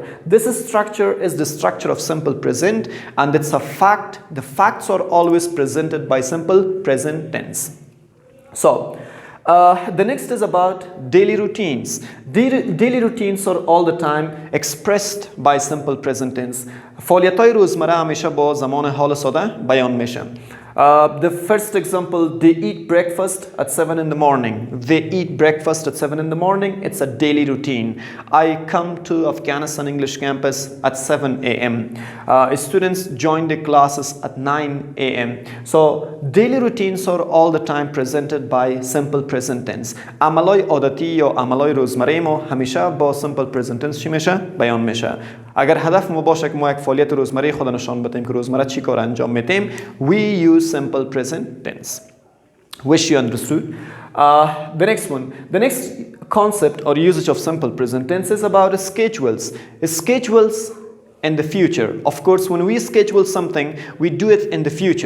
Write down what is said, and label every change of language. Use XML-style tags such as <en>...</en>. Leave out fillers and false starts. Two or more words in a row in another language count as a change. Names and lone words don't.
<en>This structure is the structure of simple present, and it's a fact. The facts are always presented by simple present tense. So the next is about daily routines. Daily routines are all the time expressed by simple present tense.</en> <fa>فعالیت‌های روزمره همیشه با زمان حال ساده بیان میشه.</fa> <en>The first example, they eat breakfast at 7 in the morning. They eat breakfast at 7 in the morning. It's a daily routine. I come to Afghanistan English campus at 7 a.m. Students join the classes at 9 a.m. So daily routines are all the time presented by simple present tense.</en> <fa>عملای عادتی یا عملای روزمره ما همیشه با</fa> <en>simple present tense</en> <fa>چی میشه؟ بیان میشه. اگر هدف ما باشه که ما یک فعالیت روزمره خود نشان بدیم که روزمره چی کار انجام میدیم،</fa> <en>we use simple present tense. Wish you understood. The next one, the next concept or usage of simple present tense is about schedules. Schedules in the future. Of course, when we schedule something, we do it in the future.</en>